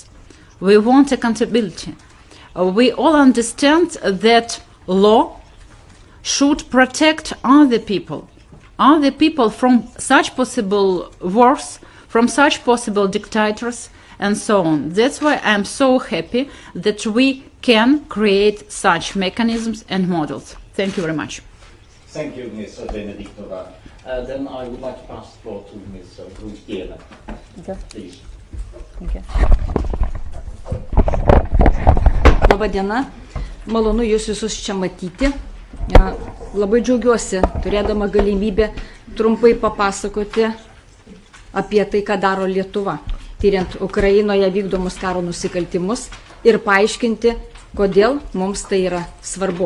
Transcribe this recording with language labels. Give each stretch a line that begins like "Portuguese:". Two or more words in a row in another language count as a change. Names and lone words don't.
English: We want accountability. We all understand that law should protect other people from such possible wars, from such possible dictators, and so on. That's why I'm so happy that we can create such mechanisms and models. Thank you very much. Thank you, Ms. Benediktova. Then I would like to pass the floor to Ms. Grunskiene. Okay. Please. Okay.
Lithuanian: Labą dieną, malonu jūs visus čia matyti. Labai džiaugiuosi, turėdama galimybę trumpai papasakoti apie tai, ką daro Lietuva, tyriant Ukrainoje vykdomus karo nusikaltimus ir paaiškinti, kodėl mums tai yra svarbu.